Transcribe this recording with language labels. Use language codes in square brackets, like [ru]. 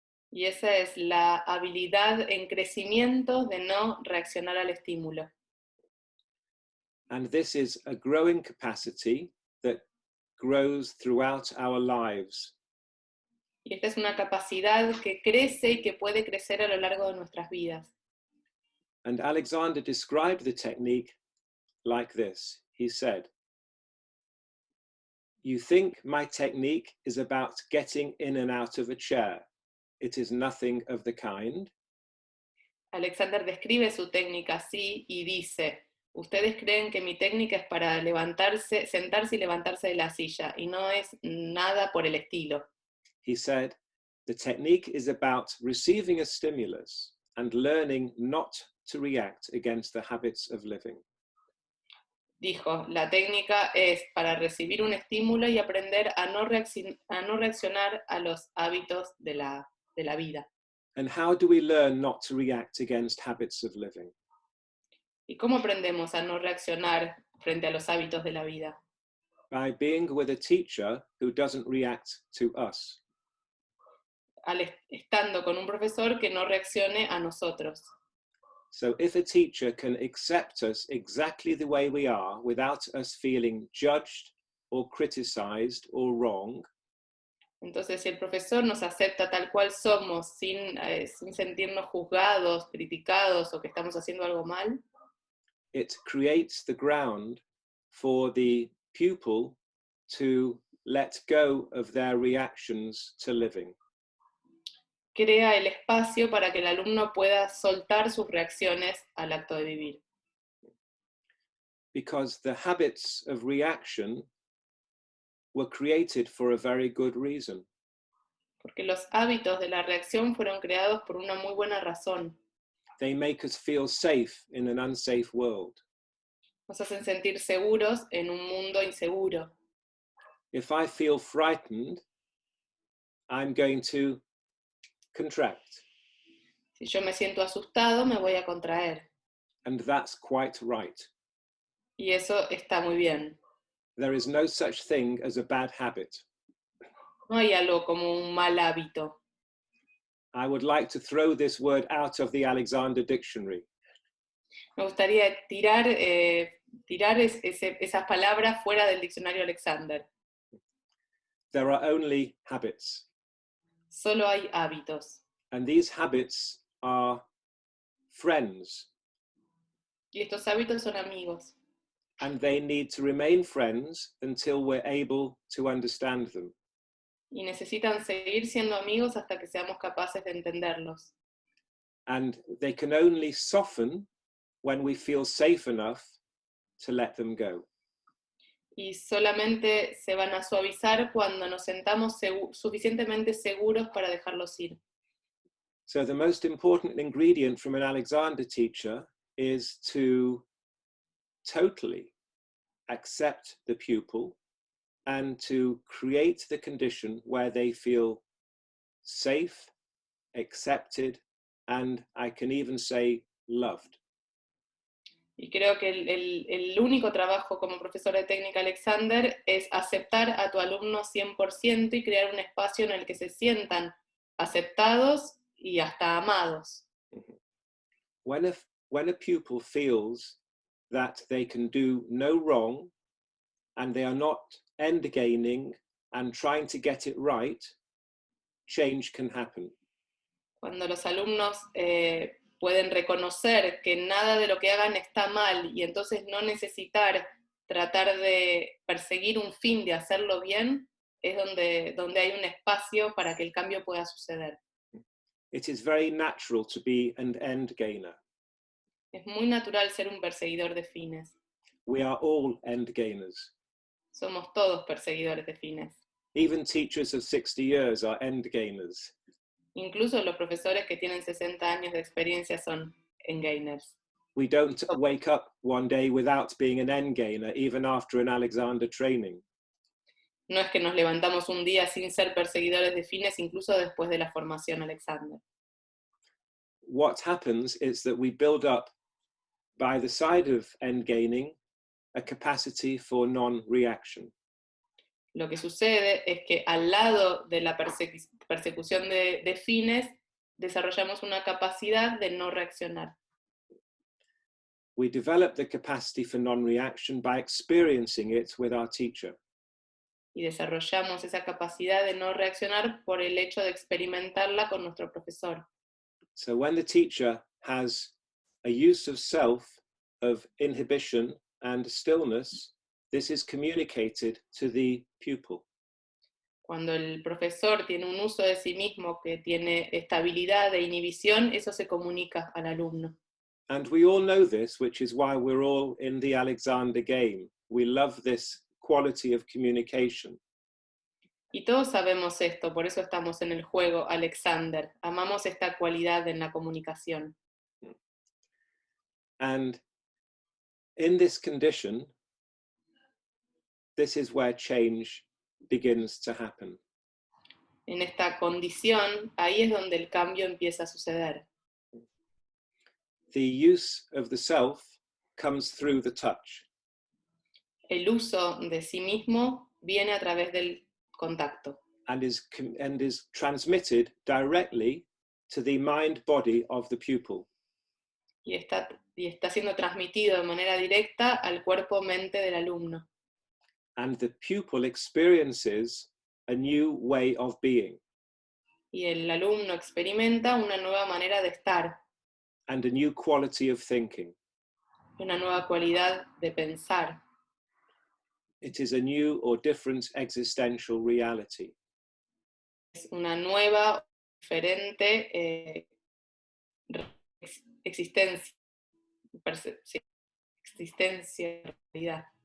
[es] Y esa es la habilidad en crecimiento de no reaccionar al estímulo. [en] And this is a growing capacity that grows throughout our lives. [es] Y esta es una capacidad que crece y que puede crecer a lo largo de nuestras vidas. [en] And Alexander described the technique like this. He said, "You think my technique is about getting in and out of a chair. It is nothing of the kind." [es] Alexander describe su técnica así y dice, ustedes creen que mi técnica es para levantarse, sentarse y levantarse de la silla, y no es nada por el estilo. [en] He said, "The technique is about receiving a stimulus and learning not to react against the habits of living." [es] Dijo, la técnica es para recibir un estímulo y aprender a no reaccionar a los hábitos de la vida. [en] And how do we learn not to react against habits of living? [es] ¿Y cómo aprendemos a no reaccionar frente a los hábitos de la vida? [en] by being with a teacher who doesn't react to us. [es] Estando con un profesor que no reaccione a nosotros. [en] So if a teacher can accept us exactly the way we are without us feeling judged or criticized or wrong, [es] entonces si el profesor nos acepta tal cual somos, sin sentirnos juzgados, criticados o que estamos haciendo algo mal, [en] it creates the ground for the pupil to let go of their reactions to living. [es] crea el espacio para que el alumno pueda soltar sus reacciones al acto de vivir. [en] Because the habits of reaction were created for a very good reason. [es] Porque los hábitos de la reacción fueron creados por una muy buena razón. [en] They make us feel safe in an unsafe world. [es] Nos hacen sentir seguros en un mundo inseguro. [en] If I feel frightened, I'm going to contract. [es] Si yo me siento asustado, me voy a contraer. [en] And that's quite right. [es] Y eso está muy bien. [en] There is no such thing as a bad habit. [es] No hay algo como un mal hábito. [en] I would like to throw this word out of the Alexander Dictionary. [es] Me gustaría tirar esas palabras fuera del diccionario Alexander. [en] There are only habits. [es] Solo hay hábitos. [en] And these habits are friends. [es] Y estos hábitos son amigos. [en] And they need to remain friends until we're able to understand them. [es] Y necesitan seguir siendo amigos hasta que seamos capaces de entenderlos. [en] And they can only soften when we feel safe enough to let them go. [es] Y solamente se van a suavizar cuando nos sentamos suficientemente seguros para dejarlos ir. [en] So the most important ingredient from an Alexander teacher is to totally accept the pupil and to create the condition where they feel safe, accepted, and I can even say loved. [es] Y creo que el único trabajo como profesor de técnica Alexander es aceptar a tu alumno 100% y crear un espacio en el que se sientan aceptados y hasta amados. [en] When a pupil feels that they can do no wrong and they are not endgaining and trying to get it right, change can happen. [es] Cuando los alumnos pueden reconocer que nada de lo que hagan está mal y entonces no necesitar tratar de perseguir un fin de hacerlo bien, es donde hay un espacio para que el cambio pueda suceder. [en] It is very natural to be an end gainer. [es] Es muy natural ser un perseguidor de fines. [en] We are all end gainers. [es] Somos todos perseguidores de fines. [en] Even teachers of 60 years are end gainers. [es] Incluso los profesores que tienen 60 años de experiencia son endgainers. [en] We don't wake up one day without being an end gainer, even after an Alexander training. [es] No es que nos levantamos un día sin ser perseguidores de fines, incluso después de la formación Alexander. [en] What happens is that we build up, by the side of end gaining, a capacity for non-reaction. [es] Lo que sucede es que al lado de la persecución de fines, desarrollamos una capacidad de no reaccionar. [en] We develop the capacity for non-reaction by experiencing it with our teacher. [es] Y desarrollamos esa capacidad de no reaccionar por el hecho de experimentarla con nuestro profesor. [en] So when the teacher has a use of self, of inhibition and stillness, this is communicated to the pupil. [es] Cuando el profesor tiene un uso de sí mismo que tiene estabilidad e inhibición, eso se comunica al alumno. [en] And we all know this, which is why we're all in the Alexander game. We love this quality of communication. [es] Y todos sabemos esto, por eso estamos en el juego Alexander. Amamos esta cualidad en la comunicación. [en] And in this condition, this is where change begins to happen. [es] En esta condición, ahí es donde el cambio empieza a suceder. [en] The use of the self comes through the touch. [es] el uso de sí mismo viene a través del contacto. [en] and is transmitted directly to the mind-body of the pupil. [es] Y está siendo transmitido de manera directa al cuerpo-mente del alumno. [en] And the pupil experiences a new way of being [es] Y el alumno experimenta una nueva manera de estar, [en] and a new quality of thinking. [es] una nueva cualidad de pensar. [en] It is a new or different existential reality. [es] Es una nueva, diferente existencia, sí, existencia, realidad.